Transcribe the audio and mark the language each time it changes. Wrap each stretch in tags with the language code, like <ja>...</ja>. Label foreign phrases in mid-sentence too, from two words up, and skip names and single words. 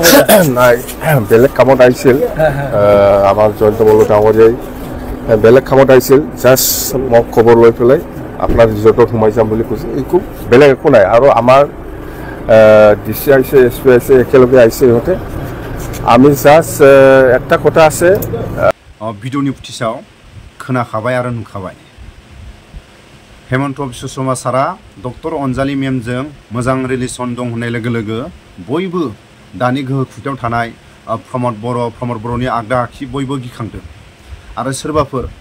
<as>নাই বেলেগ কামত আহিছিল আমাৰ জয়ন্ত মল্ল ডাঙৰীয়াই বেলেগ কামত আহিছিল জাষ্ট মোক খবৰ লৈ পেলাই আপোনাৰ ৰিজৰ্টত সোমাই যাম বুলি কৈছে একো বেলেগ একো নাই আৰু আমাৰ ডিচি আহিছে এছ পি আহিছে একেলগে আহিছে ইহঁতে আমি জাষ্ট একটা কথা আছে</as> <brx>ভিডিঅ'नि फुटेजाव खोनाखाबाय आरो नुखाबाय हेमन्त बिश्व शर्मा सारा डक्टर अनजालि मेमजों मोजां रिलेसन दं होननाय लोगो लोगो बयबो दानि गोहो खुंथायाव थानाय प्रमोद बर'नि आगदा आखि बयबो गिखांदों आरो सोरबाफोर</brx>